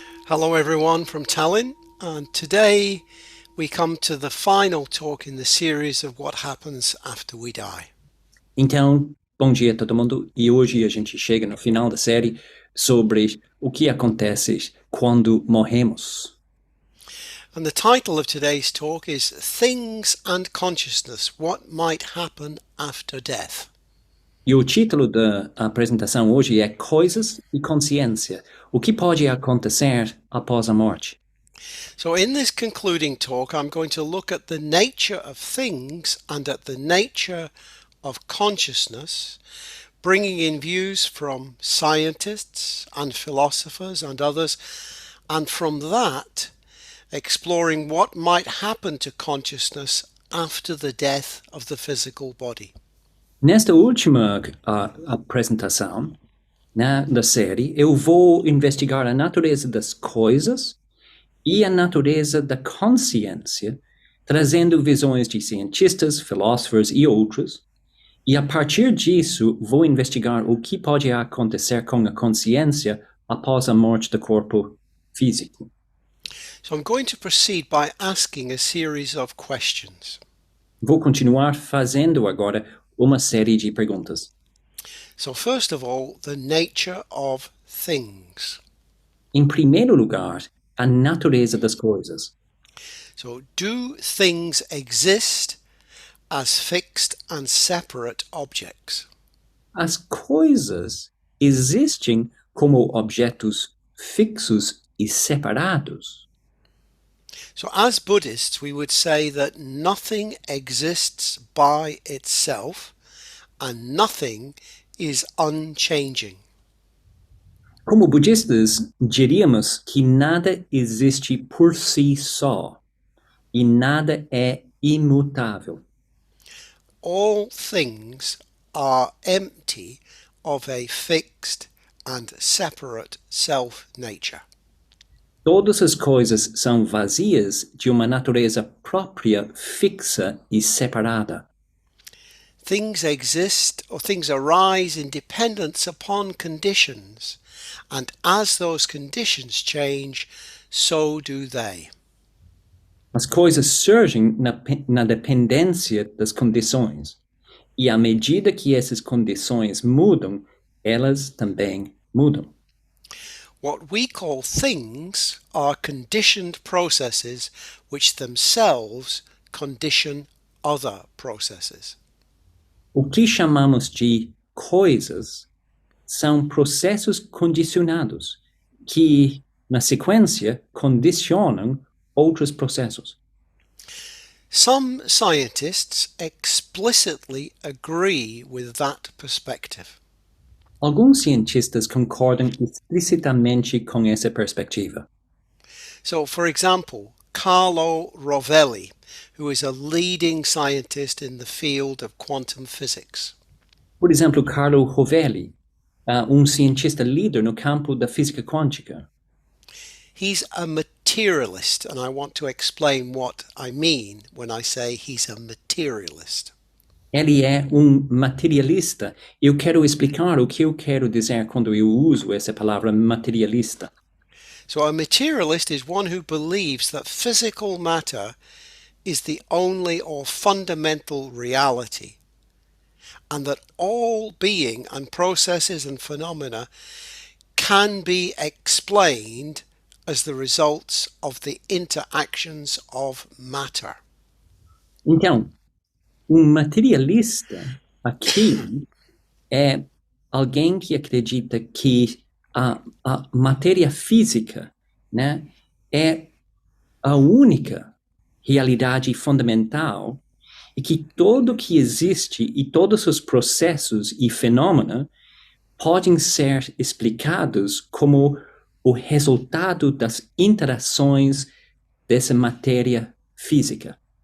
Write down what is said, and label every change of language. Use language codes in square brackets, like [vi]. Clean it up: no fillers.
[en] Hello everyone from Tallinn, and today we come to the final talk in the series of what happens after we die. [pt] Então, bom dia a todo mundo, e hoje a gente chega no final da série sobre o que acontece quando morremos. [en] And the title of today's talk is Things and Consciousness, What Might Happen After Death. [pt] E o título da apresentação hoje é Coisas e Consciência, o que pode acontecer após a morte. [en] So in this concluding talk, I'm going to look at the nature of things and at the nature of consciousness, bringing in views from scientists and philosophers and others, and from that, exploring what might happen to consciousness after the death of the physical body. [pt] Nesta última apresentação da série, eu vou investigar a natureza das coisas e a natureza da consciência, trazendo visões de cientistas, filósofos e outros, e a partir disso vou investigar o que pode acontecer com a consciência após a morte do corpo físico. [en] So I'm going to proceed by asking a series of questions. [pt] Vou continuar fazendo agora uma série de perguntas. [en] So first of all, the nature of things. [pt] Em primeiro lugar, a natureza das coisas. [en] So do things exist as fixed and separate objects? [pt] As coisas existem como objetos fixos e separados. [en] So as Buddhists, we would say that nothing exists by itself and nothing is unchanging. [pt] Como budistas, diríamos que nada existe por si só e nada é imutável. [en] All things are empty of a fixed and separate self-nature. [pt] Todas as coisas são vazias de uma natureza própria, fixa e separada. [en] Things exist or things arise in dependence upon conditions, and as those conditions change, so do they. [pt] As coisas surgem na dependência das condições, e à medida que essas condições mudam, elas também mudam. [en] What we call things are conditioned processes which themselves condition other processes. [pt] O que chamamos de coisas são processos condicionados que, na sequência, condicionam outros processos. [en] Some scientists explicitly agree with that perspective. [pt] Alguns cientistas concordam explicitamente com essa perspectiva. [en] So, for example, Carlo Rovelli, who is a leading scientist in the field of quantum physics. [pt] Por exemplo, Carlo Rovelli, cientista líder no campo da física quântica. [en] He's a materialist, and I want to explain what I mean when I say he's a materialist. [pt] Ele é materialista. Eu quero explicar o que eu quero dizer quando eu uso essa palavra materialista. [en] So a materialist is one who believes that physical matter is the only or fundamental reality, and that all being and processes and phenomena can be explained as the results of the interactions of matter. [pt] Então, materialista aqui é alguém que acredita que a matéria física, né, é a única realidade fundamental e que tudo que existe e todos os processos e fenômenos podem ser explicados como o resultado das interações dessa matéria física.